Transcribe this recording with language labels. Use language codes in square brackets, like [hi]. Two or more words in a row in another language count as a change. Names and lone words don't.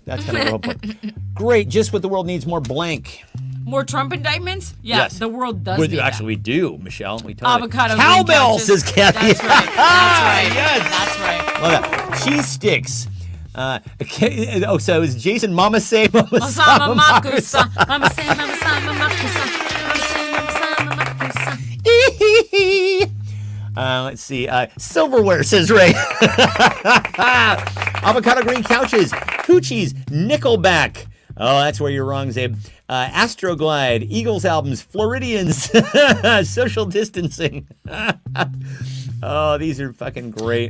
[en] That's kind of what we're hoping. Great, just what the world needs, more blank. More Trump indictments? Yeah, Yes. the world does We need do, actually, that. we do, Michelle. We totally Avocado cowbell, green couches. says Kathy. That's right. That's right. Yes. That's right. Love that. Cheese sticks. Okay, oh, so it's Jason Mama Say Mama Masama Sama Makusa. Mama say, Mama Sama Makusa. Mama say, Mama Sama Makusa. Let's see. Silverware, says Ray. Avocado green couches. Hoochies. Nickelback. Oh, that's where you're wrong, Zabe. Astroglide. Eagles albums. Floridians. Social distancing. Oh, these are fucking great.